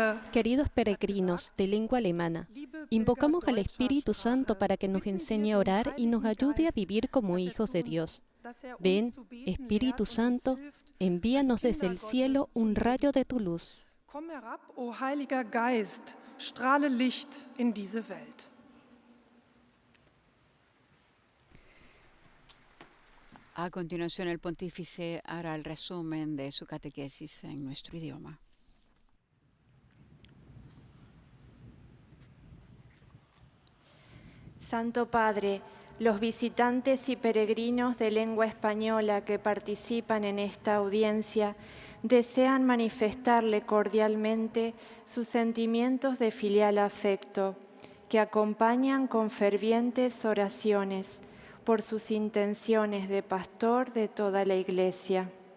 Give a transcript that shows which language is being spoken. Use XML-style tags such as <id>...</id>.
<es>Queridos peregrinos de lengua alemana, invocamos al Espíritu Santo para que nos enseñe a orar y nos ayude a vivir como hijos de Dios. Ven, Espíritu Santo, envíanos desde el cielo un rayo de tu luz.</es> <de>Komm herab, o Heiliger Geist, strahle Licht in diese Welt.</de> <es>A continuación, el pontífice hará el resumen de su catequesis en nuestro idioma. Santo Padre, los visitantes y peregrinos de lengua española que participan en esta audiencia desean manifestarle cordialmente sus sentimientos de filial afecto, que acompañan con fervientes oraciones por sus intenciones de pastor de toda la Iglesia.</es>